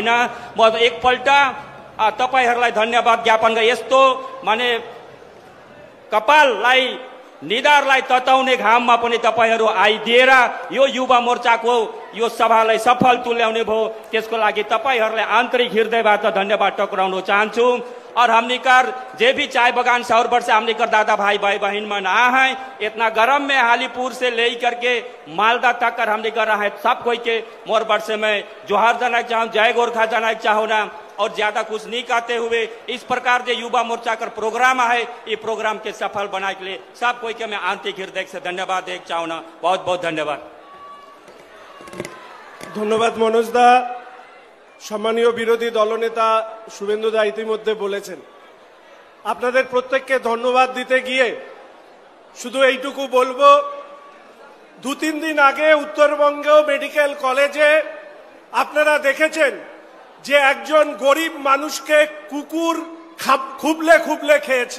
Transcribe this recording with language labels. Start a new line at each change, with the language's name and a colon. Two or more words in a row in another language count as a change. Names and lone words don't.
Nepali: म एकपल्ट तपाईहरूलाई धन्यवाद ज्ञापन गरे। यस्तो माने कपाललाई, निधारलाई तताउने घाममा पनि तपाईहरू आइदिएर यो युवा मोर्चाको यो सभालाई सफल तुल्याउने भयो। त्यसको लागि तपाईहरूलाई आन्तरिक हृदयबाट धन्यवाद टक्राउन चाहन्छु।
Sadri: और हमनिकर जे भी चाय बगान शहर भर से हमनिकर दादा भाई बहन मन आ है, इतना गर्म में हालीपुर से ले करके मालदा तक कर हमनिकर रहा है। सब कोई के मोर वर्ष में जोहार जाना चाहूँ, जय गोरखा जाना चाहूँ ना, और ज्यादा कुछ नहीं कहते हुए इस प्रकार जो युवा मोर्चा कर प्रोग्राम है, ये प्रोग्राम के सफल बनाने के लिए सब कोई के मैं आंतरिक हृदय से धन्यवाद देख चाहूँ ना।
Hindi: बहुत बहुत धन्यवाद।
Bangla: ধন্যবাদ মনোজ দা। সম্মানীয় বিরোধী দলনেতা শুভেন্দু দা ইতিমধ্যে বলেছেন। আপনাদের প্রত্যেককে ধন্যবাদ দিতে গিয়ে শুধু এইটুকু বলবো, 2-3 দিন আগে উত্তরবঙ্গ মেডিকেল কলেজে আপনারা দেখেছেন যে একজন গরিব মানুষকে কুকুর খুবলে খুবলে খেয়েছে।